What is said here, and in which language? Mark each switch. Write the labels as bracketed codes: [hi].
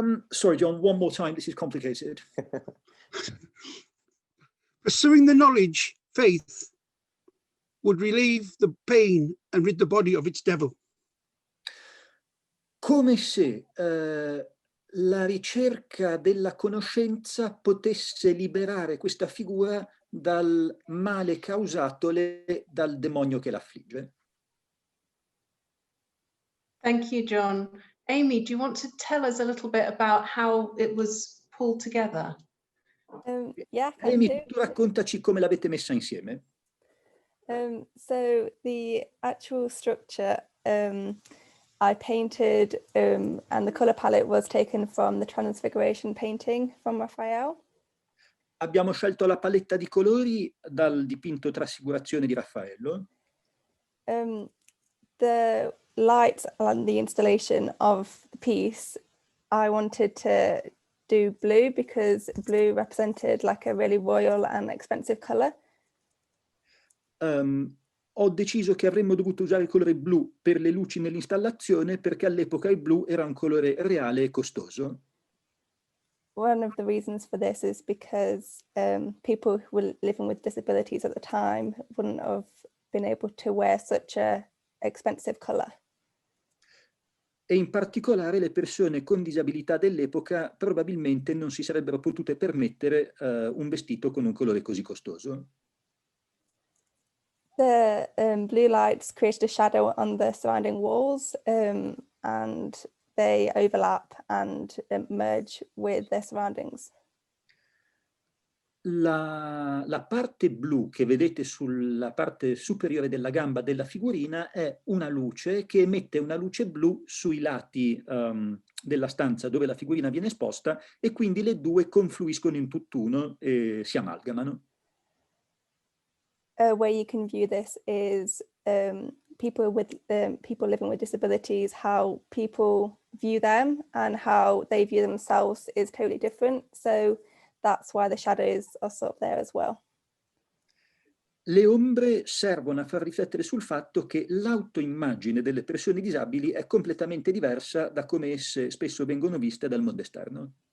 [en] Sorry, John, one more time. This is complicated. Pursuing the knowledge, faith would relieve the pain and rid the body of its devil. [it] Come se la ricerca della conoscenza potesse liberare questa figura dal male causatole dal demonio che l'affligge. [en] Thank you, John. Amy, do you want to tell us a little bit about how it was pulled together? Yeah, [it] Amy, tu raccontaci come l'avete messa insieme. [en] So the actual structure I painted and the color palette was taken from the Transfiguration painting from Raphael. [it] Abbiamo scelto la paletta di colori dal dipinto Trasfigurazione di Raffaello. [en] The lights and the installation of the piece, I wanted to do blue because blue represented like a really royal and expensive color. [it] Ho deciso che avremmo dovuto usare il colore blu per le luci nell'installazione perché all'epoca il blu era un colore reale e costoso. [en] One of the reasons for this is because people who were living with disabilities at the time wouldn't have been able to wear such a expensive color. [it] E in particolare le persone con disabilità dell'epoca probabilmente non si sarebbero potute permettere un vestito con un colore così costoso. [en] The blue lights created a shadow on the surrounding walls and they overlap and merge with their surroundings. [it] La parte blu che vedete sulla parte superiore della gamba della figurina è una luce che emette una luce blu sui lati della stanza dove la figurina viene esposta e quindi le due confluiscono in tutt'uno e si amalgamano. [en] A way you can view this is people living with disabilities, how people view them and how they view themselves is totally different. So that's why the shadows are sort of there as well. [it] Le ombre servono a far riflettere sul fatto che l'autoimmagine delle persone disabili è completamente diversa da come esse spesso vengono viste dal mondo esterno.